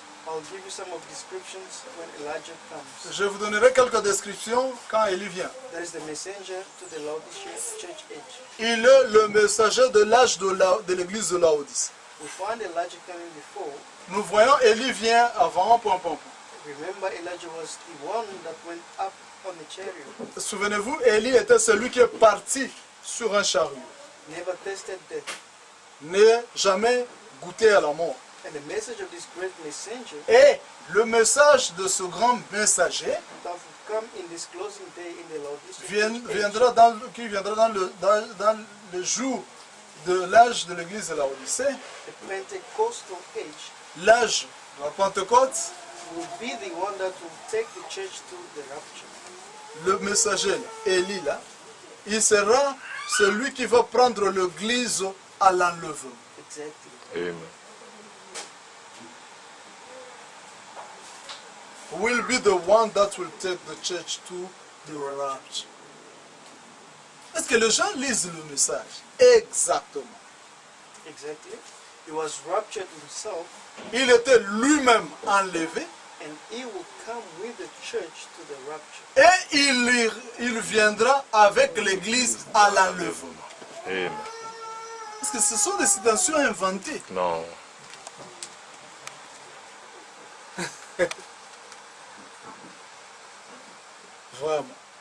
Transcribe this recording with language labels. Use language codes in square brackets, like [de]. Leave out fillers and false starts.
[en] I'll give you some of descriptions when Elijah comes. [fr] je vous donnerai quelques descriptions quand Élie vient. [en] There is the messenger to the Laodicea church age. [fr] Il est le messager de l'âge de l'église de Laodicée. [en] We find Elijah coming before. [fr] Nous voyons Élie vient avant, [en] Remember, Elijah was the one that went up on the chariot, [fr] Souvenez-vous, Élie était celui qui est parti sur un chariot, [en] never tasted death. [fr] n'a jamais goûté à la mort. [en] And the message of this great messenger [fr] Et le message de ce grand messager [en] that will come in this closing day in the Laodicea church age, [fr] viendra dans le jour de l'âge de l'église de Laodicée, [en] the Pentecostal age, [fr] l'âge de la Pentecôte. [en] will be the one that will take the church to the rapture. [fr] Le messager, Élie, là, il sera celui qui va prendre l'église à l'enlèvement. [en] Exactly. Amen. Will be the one that will take the church to the rapture. [fr] Est-ce que les gens lisent le message? Exactement. [en] Exactly. He was raptured himself, [fr] Il était lui-même enlevé [en] and he will come with the church to the rapture. [fr] et il viendra avec l'église à l'enlèvement. [en] Amen. [fr] Parce que ce sont des citations inventées. Non. Vraiment.